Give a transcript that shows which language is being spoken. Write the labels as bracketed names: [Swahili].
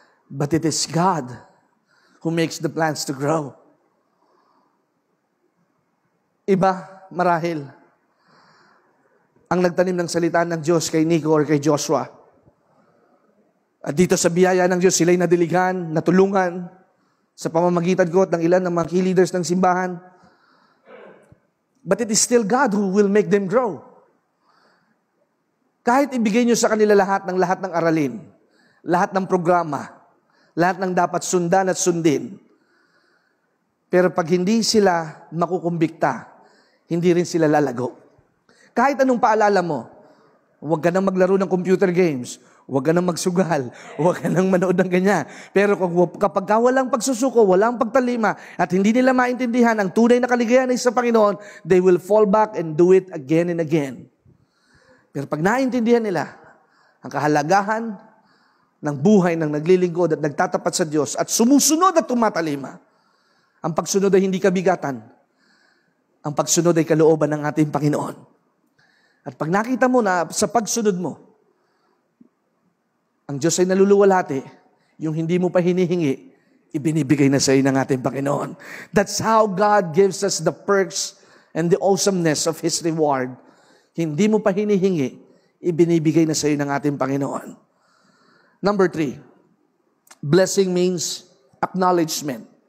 [English] But it is God who makes the plants to grow. [Filipino] Iba, marahil, ang nagtanim ng salita ng Diyos kay Nico or kay Joshua. At dito sa biyaya ng Diyos, sila'y nadiligan, natulungan sa pamamagitan ko at ng ilan ng mga key leaders ng simbahan. [English] But it is still God who will make them grow. [Filipino] Kahit ibigay nyo sa kanila lahat ng aralin, lahat ng programa, lahat ng dapat sundan at sundin, Pero pag hindi sila makukumbikta, hindi rin sila lalago. Kahit anong paalala mo, huwag ka nang maglaro ng computer games, huwag ka nang magsugal, huwag ka nang manood ng ganyan. Pero kapag walang pagsusuko, walang pagtalima, at hindi nila maintindihan ang tunay na kaligayahan ay sa Panginoon, [English] they will fall back and do it again and again. [Filipino] Pero pag naintindihan nila ang kahalagahan ng buhay ng naglilingkod at nagtatapat sa Diyos at sumusunod at tumatalima, ang pagsunod ay hindi kabigatan. Ang pagsunod ay kalooban ng ating Panginoon. At pag nakita mo na sa pagsunod mo, ang Diyos ay naluluwalhati, yung hindi mo pa hinihingi, ibinibigay na sa iyo ng ating Panginoon. [English] That's how God gives us the perks and the awesomeness of His reward. [Filipino] Hindi mo pa hinihingi, ibinibigay na sa iyo ng ating Panginoon. [English] Number 3, blessing means acknowledgement.